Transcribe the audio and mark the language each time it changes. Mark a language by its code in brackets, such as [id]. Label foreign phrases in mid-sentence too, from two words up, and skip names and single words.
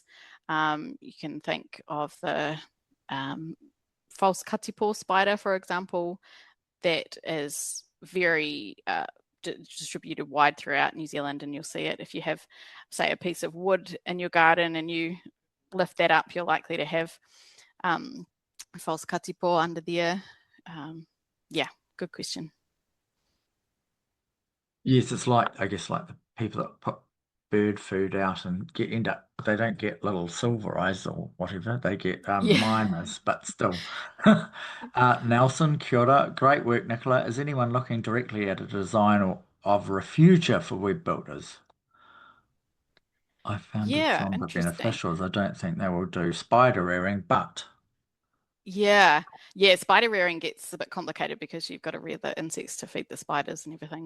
[en] You can think of the false katipo spider, for example, that is very distributed wide throughout New Zealand, and you'll see it if you have, say, a piece of wood in your garden and you lift that up, you're likely to have false katipo under there. Yeah, good question. Yes, it's like, I guess, like the people that put bird food out and end up, they don't get little silver eyes or whatever, they get Yeah. minors, but still. [mi] Nelson, kia ora. [en] Great work, Nicola. Is anyone looking directly at a design of refugia for web builders? I found it Yeah, stronger interesting. beneficial as I don't think they will do spider rearing, but Yeah. Yeah, spider rearing gets a bit complicated because you've got to rear the insects to feed the spiders and everything.